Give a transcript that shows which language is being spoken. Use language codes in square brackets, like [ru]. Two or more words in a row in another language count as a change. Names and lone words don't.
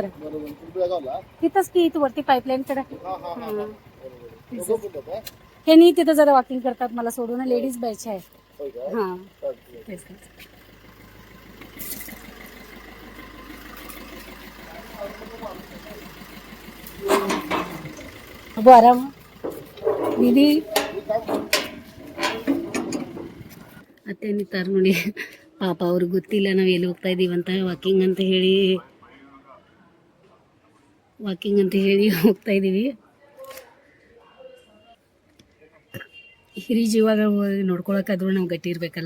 [mr] तिथंच की इथं वरती पाईपलाईनकडे. हे नाही तिथं जरा वॉकिंग करतात. मला सोडून लेडीज बॅच आहे. हां तेच अबो आराम दीदी. [kn] ಅತ್ತೆ ನಿಂತಾರೆ ನೋಡಿ. ಪಾಪ ಅವ್ರಿಗೆ ಗೊತ್ತಿಲ್ಲ ನಾವು ಎಲ್ಲಿ ಹೋಗ್ತಾ ಇದ್ದೀವಿ ಅಂತ. ವಾಕಿಂಗ್ ಅಂತ ಹೇಳಿ ಹೋಗ್ತಾ ಇದ್ದೀವಿ. ಹಿರಿ ಜೀವಾಗ ನೋಡ್ಕೊಳಕ್ಕಾದ್ರೂ ನಾವು ಗಟ್ಟಿ ಇರಬೇಕಲ್ಲ.